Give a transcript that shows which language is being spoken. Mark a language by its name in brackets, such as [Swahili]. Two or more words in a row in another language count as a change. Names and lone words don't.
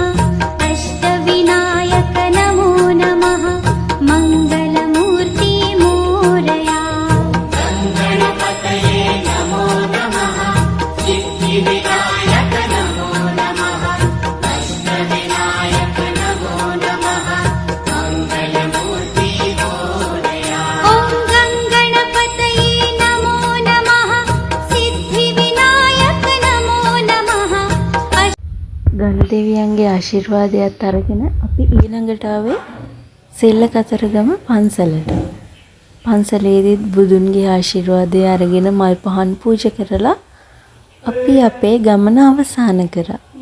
[Sanskrit] अष्टविनायक नमो नमः मङ्गलमूर्ति मोरया गङ्गणपतये नमो नमः सिद्धिविनायक नमो नमः अष्टविनायक नमो नमः मङ्गलमूर्ति मोरया ॐ गङ्गणपतये नमो नमः सिद्धिविनायक नमो नमः [Sinhala] ගණදෙවියන්ගේ ආශිර්වාදයත් අරගෙන අපි ඊළඟට ආවේ සෙල්ල කතරගම පන්සලට. පන්සලේදීත් බුදුන්ගේ ආශිර්වාදය අරගෙන මල් පහන් පූජා කරලා අපි අපේ ගමන අවසන් කරා.